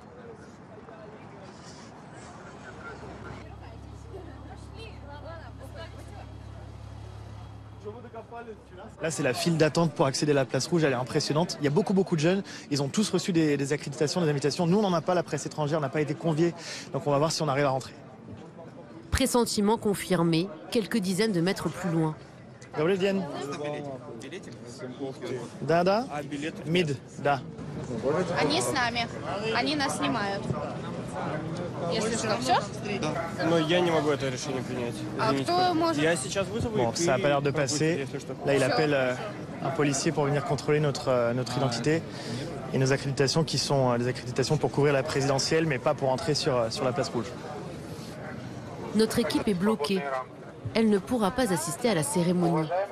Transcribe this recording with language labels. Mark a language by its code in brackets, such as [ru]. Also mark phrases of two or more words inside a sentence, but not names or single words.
[fr] Là, c'est la file d'attente pour accéder à la place Rouge, elle est impressionnante. Il y a beaucoup de jeunes, ils ont tous reçu des accréditations, des invitations. Nous, on n'en a pas, la presse étrangère n'a pas été conviée, donc on va voir si on arrive à rentrer. Pressentiment confirmé, quelques dizaines de mètres plus loin. [ru] Да, да. Mid, да. Они с нами. Они нас снимают. Если что, все? Но я не могу это решение принять. А кто может? Я сейчас вызову. [fr] Bon, ça n'a pas l'air de passer. Là, il appelle un policier pour venir contrôler notre identité et nos accréditations qui sont des accréditations pour couvrir la présidentielle, mais pas pour entrer sur la place Rouge. Notre équipe est bloquée. Elle ne pourra pas assister à la cérémonie.